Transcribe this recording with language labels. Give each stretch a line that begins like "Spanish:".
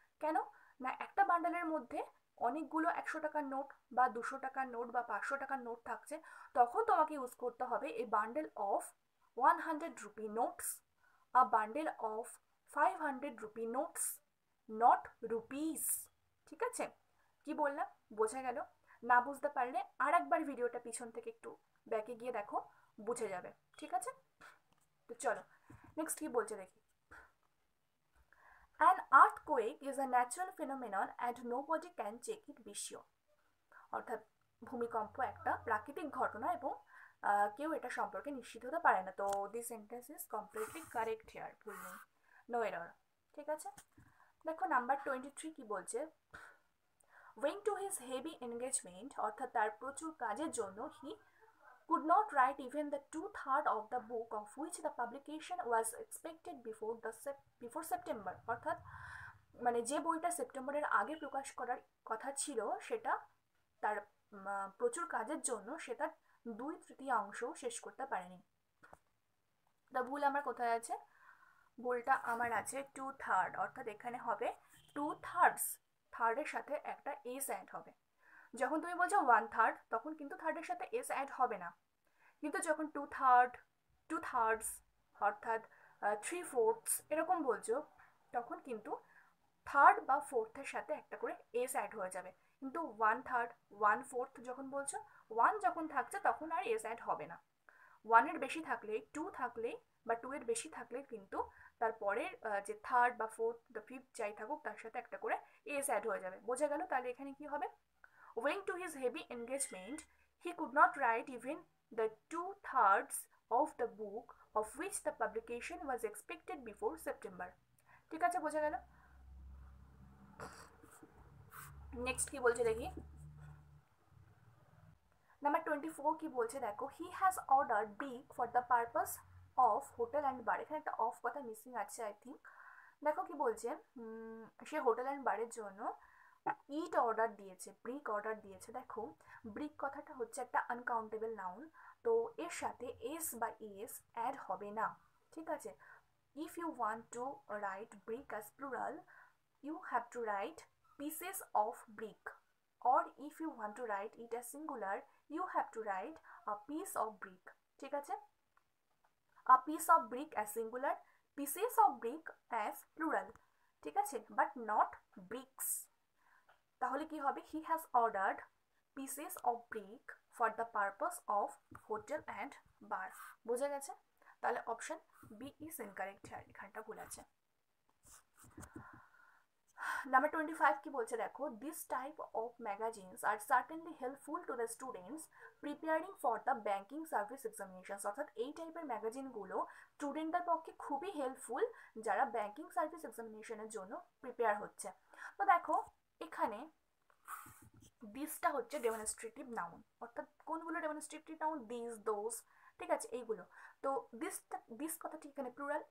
Bangla: কেন না, একটা বান্ডেলের মধ্যে অনেকগুলো 100 টাকার নোট বা 200 টাকার নোট বা 500 টাকার নোট থাকছে, তখন তোমাকে ইউজ করতে হবে এই
English: Bundle of 100 rupee notes, a bundle of 500 rupee notes, not rupees.
Bangla: ঠিক আছে, কি বললাম বোঝা গেল? না বুঝতে পারলে আর একবার ভিডিওটা পিছন থেকে একটু ব্যাকে গিয়ে দেখো, বুঝে যাবে। ঠিক আছে, তো চলো নেক্সট কি বলছে দেখি।
English: An earthquake is a natural phenomenon and nobody can check it be sure.
Bangla: অর্থাৎ ভূমিকম্প একটা প্রাকৃতিক ঘটনা এবং কেউ এটা সম্পর্কে নিশ্চিত হতে পারে না। তো
English: this sentence is completely correct here,
Bangla: ভুল নেই,
English: No error.
Bangla: ঠিক আছে, দেখো নাম্বার 23 কি বলছে,
English: owing to his heavy engagement,
Bangla: অর্থাৎ তার প্রচুর কাজের জন্য হি
English: could not write even the 2/3 of the book of which the publication was expected before September.
Bangla: অর্থাৎ মানে যে বইটা সেপ্টেম্বরের আগে প্রকাশ করার কথা ছিল সেটা তার প্রচুর কাজের জন্য সেটা 2/3 শেষ করতে পারেনি। তা ভুল আমার কোথায় আছে? ভুলটা আমার আছে 2/3, অর্থাৎ এখানে হবে 2/3, থার্ডের সাথে একটা এস অ্যাড হবে। যখন তুমি বলছো 1/3 তখন কিন্তু থার্ডের সাথে এস অ্যাড হবে না, কিন্তু যখন 2/3 অর্থাৎ 3/4 এরকম বলছো তখন কিন্তু থার্ড বা ফোর্থের সাথে একটা করে এস অ্যাড হয়ে যাবে। কিন্তু 1/3 1/4 যখন বলছো, 1 যখন থাকছে তখন আর এস অ্যাড হবে না। 1-এর বেশি থাকলে, 2 থাকলে বা 2-এর বেশি থাকলে কিন্তু তারপরের যে থার্ড বা ফোর্থ বা ফিফথ যাই থাকুক তার সাথে একটা করে এস অ্যাড হয়ে যাবে। বোঝা গেল? তাহলে এখানে কি হবে?
English: Owing to his heavy engagement, he could not write even the 2/3 of the book of which the publication was expected before September.
Bangla: ঠিক আছে, বোঝা গেল? নেক্সট কি বলছে দেখি।
English: number 24
Bangla: কি বলছে দেখো,
English: He has order brick for the purpose of hotel and bar.
Bangla: এখানে একটা অফ কথা মিসিং আছে
English: I think.
Bangla: দেখো কি বলছে, সে হোটেল অ্যান্ড বারের জন্য ইট অর্ডার দিয়েছে, ব্রিক অর্ডার দিয়েছে। দেখো ব্রিক কথাটা হচ্ছে একটা আনকাউন্টেবল নাউন, তো এর সাথে এস বা এস অ্যাড হবে না। ঠিক আছে,
English: If you want to write brick as plural you have to write pieces of brick, or if you want to write it as singular you have to write a piece of brick.
Bangla: ঠিক আছে,
English: a piece of brick as singular, pieces of brick as plural, ঠিক আছে, but not bricks।
Bangla: তাহলে কি হবে,
English: he has ordered pieces of brick for the purpose of hotel and bar।
Bangla: বোঝা গেছে? তাহলে
English: option B is incorrect,
Bangla: এখানটা ভুল আছে।
English: Number 25
Bangla: কি বলছে দেখো,
English: this type of magazines are certainly helpful to the students preparing for the banking service examinations।
Bangla: অর্থাৎ এই টাইপের ম্যাগাজিনগুলো স্টুডেন্টদের পক্ষে খুবই হেল্পফুল যারা ব্যাংকিং সার্ভিস এক্সামিনেশনের জন্য প্রিপেয়ার হচ্ছে। তো দেখো এখানে দিসটা হচ্ছে ডেমনস্ট্রেটিভ নাউন, অর্থাৎ কোনগুলো ডেমনস্ট্রেটিভ নাউন? দিস, দোজ, ঠিক আছে, এইগুলো। তো দিস কথাটি এখানে প্লুরাল।